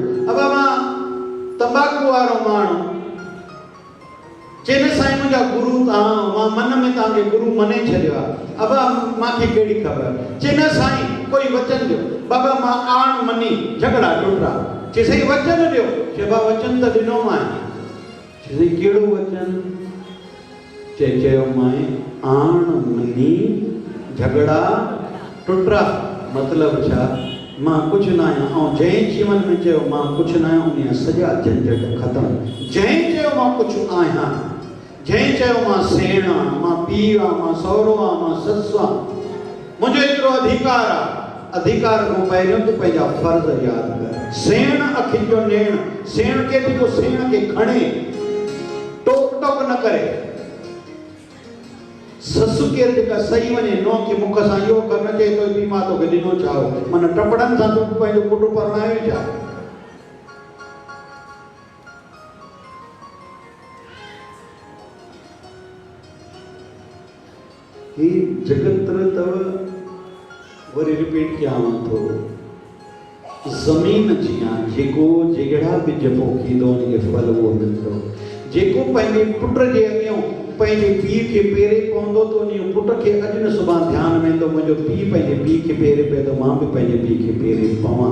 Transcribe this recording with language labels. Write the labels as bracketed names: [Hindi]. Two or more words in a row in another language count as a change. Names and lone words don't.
[Sindhi] अब मां तंबाकू वारो माण्हू चइनि साईं मुंहिंजा गुरु तव्हां, मां मन में तव्हांखे गुरु मने छॾियो आहे। अब मूंखे कहिड़ी ख़बर? चइनि साईं कोई वचन ॾियो। बाबा मां आण मनी, झगड़ा टुटा। चई साईं वचन ॾियो। चए बा वचन त ॾिनो मां। चई साईं कहिड़ो वचन? चयो मां आण मनी झगड़ा टुटा। मतलब छा? मां कुछ ना आहियां। ऐं जंहिं जीवन में चयो मां कुछ ना आहियां उन सॼा झंझट ख़तम। जंहिं चयो मां कुछ आहियां, जंहिं चयो मां सेण आहियां, मां पीउ आहियां, मां सहुरो आहियां, मां ससु आहियां, मुंहिंजो एतिरो अधिकार आहे। अधिकार खां पहिरियों तूं पंहिंजा फर्ज़ यादि कर। सेण अखियुनि जो नेण, सेण खे बि को सेण खे खणे, टोक टोक न करे। ससु केरु जेका सही वञे, नो के मुख सां इहो कर न चए तो बि मां तोखे ॾिनो छा हो, माना टपड़नि सां तूं पंहिंजो पुटु परणायो छा? ही जगत तव वरी रिपीट कयांव थो। ज़मीन जियां जेको जहिड़ा बिज पोखींदो उनखे फल उहो मिलंदो। जेको पंहिंजे पुट जे अॻियां पंहिंजे पीउ खे पेरे पवंदो त उन पुट खे अॼु न सुभाणे ध्यानु वेंदो मुंहिंजो पीउ पंहिंजे पीउ खे पेरे पियो त मां बि पंहिंजे पीउ खे पेरे पवां।